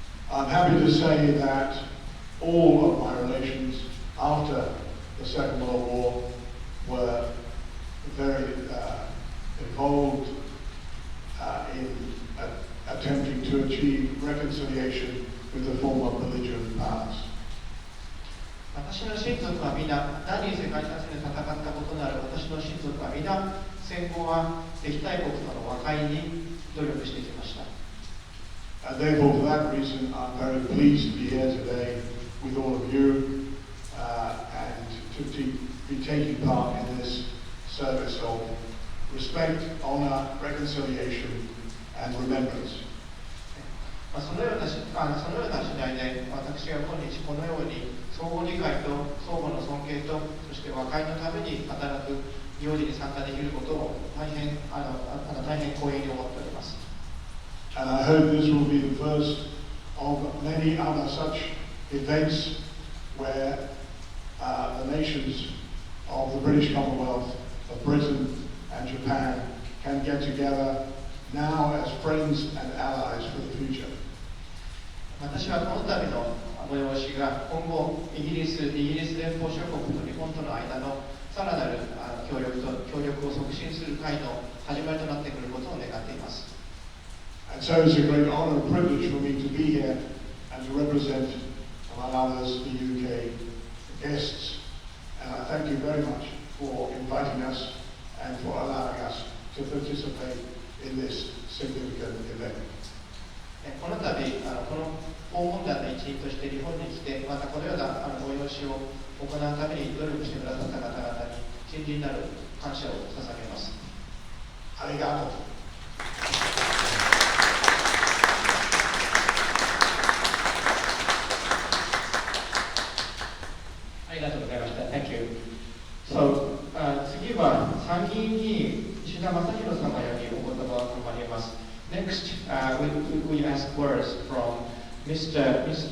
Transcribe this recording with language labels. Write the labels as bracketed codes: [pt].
[en] I'm happy to say that all of my relations after the Second World War were very involved in attempting to achieve with the former belligerent powers. [ja] 私の親族は皆、第二次世界大戦で戦ったことのある私の親族は皆、戦後は敵対国との和解に努力してきました。 [en] And therefore, for that reason, I'm very pleased to be here today with all of you and to be taking part in this service of respect, honor, reconciliation, and remembrance. [ja] そのような次第で、私が今日このように相互理解と相互の尊敬と、そして和解のために働く行事に参加できることを大変光栄に思っております。 [en] And I hope this will be the first of many other such events where the nations of the British Commonwealth, of Britain and Japan can get together now as friends and allies for the future. [ja] 私はこの度の催しが今後イギリス連邦諸国と日本との間のさらなる協力を促進する会の始まりとなってくることを願っています。 [en] And so it's a great honor and privilege for me to be here and to represent, among others, the UK guests. And I thank you very much for inviting us and for allowing us to participate in this significant event. [ja] この度、この訪問団の一員として日本に来て、またこのような催しを行うために努力してくださった方々に真摯なる感謝を捧げます。ありがとう。ありがとうございました。 [en] Thank you. [ja] So, 次は参議院議員石田正弘様よりお言葉を賜ります。 [en] Next, we ask words from Mr.